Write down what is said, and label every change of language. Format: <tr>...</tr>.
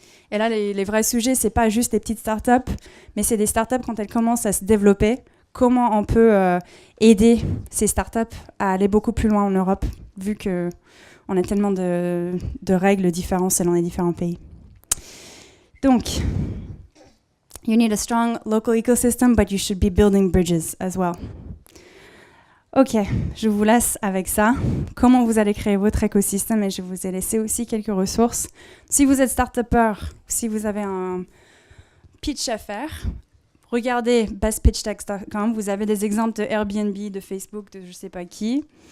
<fr>Et là, les vrais sujets, c'est pas juste des petites startups, mais c'est des startups quand elles commencent à se développer. Comment on peut aider ces startups à aller beaucoup plus loin en Europe, vu qu'on a tellement de règles différentes selon les différents pays. Donc,</fr> <en>you need a strong local ecosystem, but you should be building bridges as well.</en> <fr>Ok, je vous laisse avec ça. Comment vous allez créer votre écosystème, et je vous ai laissé aussi quelques ressources. Si vous êtes start-upper, si vous avez un pitch à faire, regardez bestpitchtext.com. Vous avez des exemples de Airbnb, de Facebook, de je ne sais pas qui.</fr>